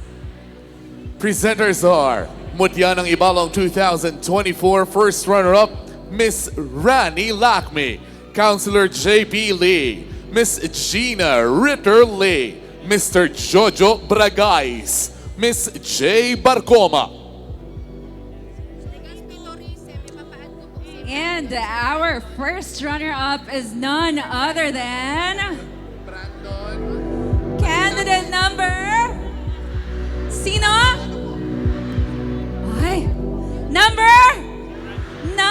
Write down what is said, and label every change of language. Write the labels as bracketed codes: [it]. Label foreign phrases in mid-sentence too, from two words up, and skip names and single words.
[en] Presenters are Mutya ng Ibalong 2024 first runner-up, Miss Rani Lakmi, Counselor J.B. Lee, Miss Gina Ritter Lee, Mr. Jojo Bragais, Miss J. Barcoma. And our first runner-up is none other than... Candidate number... [bik] Sino? Ay, number 9!